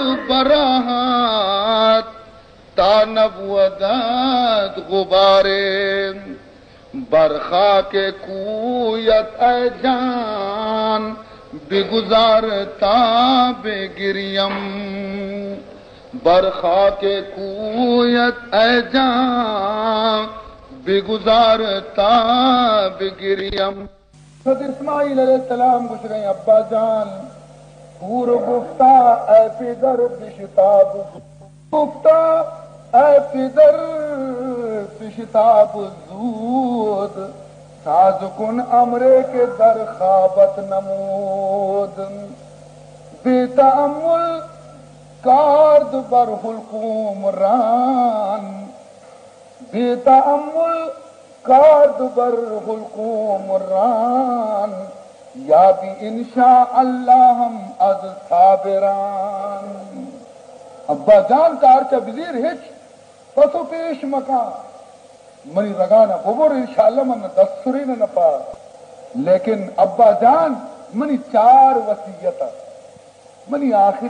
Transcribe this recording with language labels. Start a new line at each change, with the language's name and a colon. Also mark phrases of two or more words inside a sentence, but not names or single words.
Persian: براحت تا نبودت غبارے، برخاک کویت اے جان بگزارتا بگریم، برخاک کویت اے جان بگزارتا بگریم۔
Urdu: حضرت اسماعیل علیہ السلام پوچھ رہے ہیں ابا جان
Persian: پور گفتہ اے پدر بشتاب، گفتہ اے پدر بشتاب زود، ساز کن امرے کے در خوابت نمود، بے تأمل کارد بر حلقوم ران، بے تأمل کارد بر حلقوم ران، یا بھی انشاء اللہ ہم از صابران۔
Baluchi: ابا جان کارچہ بزیر ہچ پسو پیش مکان منی رگانا ببر انشاءاللہ من دستوری نہ پا، لیکن ابا جان منی چار وصیت، منی آخری